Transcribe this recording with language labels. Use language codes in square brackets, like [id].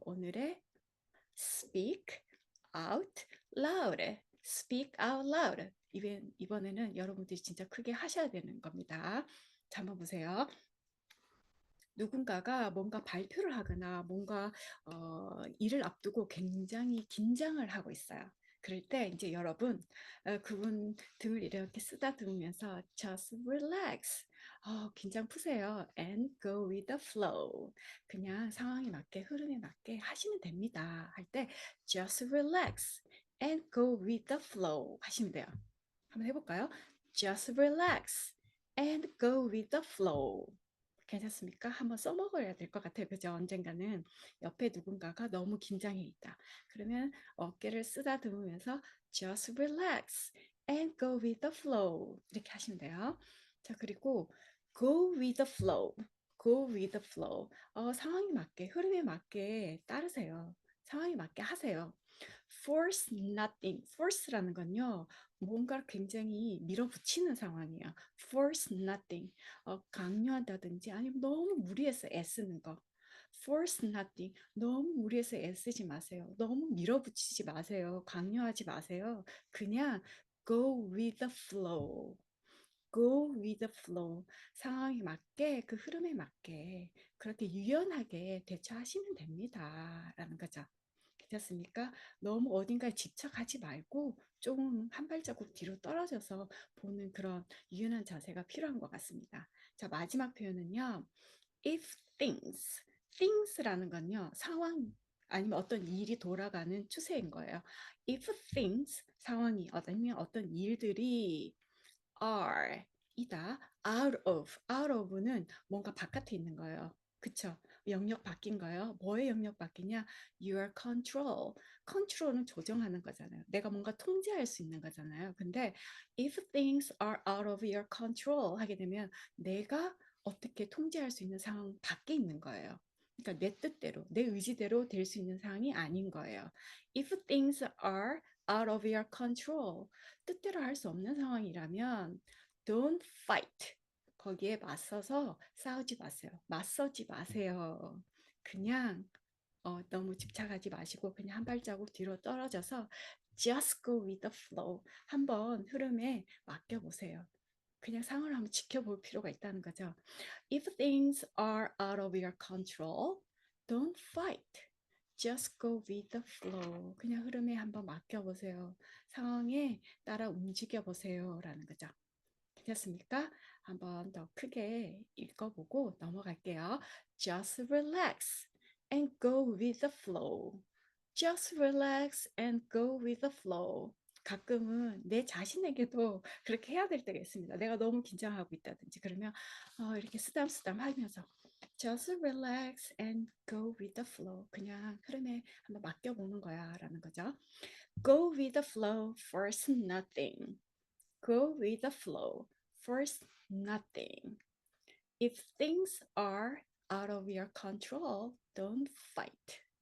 [ko] 오늘의 [en] speak out loud. speak out loud. [ko] 이번에는 여러분들이 진짜 크게 하셔야 되는 겁니다. 자, 한번 보세요. 누군가가 뭔가 발표를 하거나 뭔가 일을 앞두고 굉장히 긴장을 하고 있어요. 그럴 때 이제 여러분 그분 등을 이렇게 쓰다듬으면서 [en] just relax. [ko] 긴장 푸세요. [en] and go with the flow. [ko] 그냥 상황에 맞게 흐름에 맞게 하시면 됩니다. 할 때 [en] just relax and go with the flow [ko] 하시면 돼요. 한번 해볼까요? [en] Just relax and go with the flow. [ko] 괜찮습니까? 한번 써먹어야 될 것 같아요. 그죠? 언젠가는 옆에 누군가가 너무 긴장해 있다. 그러면 어깨를 쓰다듬으면서 [en] just relax and go with the flow. [ko] 이렇게 하시면 돼요. 자, 그리고 [en] go with the flow. go with the flow. [ko] 상황에 맞게, 흐름에 맞게 따르세요. 상황에 맞게 하세요. [en] force nothing. [ko] force라는 건요. 뭔가를 굉장히 밀어붙이는 상황이에요. [en] force nothing. [ko] 강요한다든지 아니면 너무 무리해서 애쓰는 거. [en] force nothing. [ko] 너무 무리해서 애쓰지 마세요. 너무 밀어붙이지 마세요. 강요하지 마세요. 그냥 [en] go with the flow. go with the flow. [ko] 상황에 맞게 그 흐름에 맞게 그렇게 유연하게 대처하시면 됩니다. 라는 거죠. 괜찮습니까? 너무 어딘가에 집착하지 말고 조금 한 발자국 뒤로 떨어져서 보는 그런 유연한 자세가 필요한 것 같습니다. 자, 마지막 표현은요. if things라는 건요. 상황 아니면 어떤 일이 돌아가는 추세인 거예요. if things, 상황이 아니면 어떤 일들이 are 이다. out of는 뭔가 바깥에 있는 거예요. 그쵸? 영역 바뀐 거예요. 뭐의 영역 바뀌냐? [en] Your control. [ko] 컨트롤은 조정하는 거잖아요. 내가 뭔가 통제할 수 있는 거잖아요. 근데 [en] if things are out of your control [ko] 하게 되면 내가 어떻게 통제할 수 있는 상황 밖에 있는 거예요. 그러니까 내 뜻대로, 내 의지대로 될 수 있는 상황이 아닌 거예요. [en] If things are out of your control, [ko] 뜻대로 할 수 없는 상황이라면 [en] don't fight. [ko] 거기에 맞서서 싸우지 마세요. 맞서지 마세요. 그냥 너무 집착하지 마시고 그냥 한 발자국 뒤로 떨어져서 [en] just go with the flow. [ko] 한번 흐름에 맡겨보세요. 그냥 상황을 한번 지켜볼 필요가 있다는 거죠. [en] If things are out of your control, don't fight. Just go with the flow. [ko] 그냥 흐름에 한번 맡겨보세요. 상황에 따라 움직여보세요. 라는 거죠. 괜찮습니까? 한번 더 크게 읽어보고 넘어갈게요. [en] Just relax and go with the flow. Just relax and go with the flow. [ko] 가끔은 내 자신에게도 그렇게 해야 될 때가 있습니다. 내가 너무 긴장하고 있다든지 그러면 이렇게 쓰담쓰담 하면서 [en] just relax and go with the flow. [ko] 그냥 흐름에 한번 맡겨보는 거야 라는 거죠. [en] Go with the flow, force nothing. Go with the flow, force nothing. If things are out of your control, don't fight.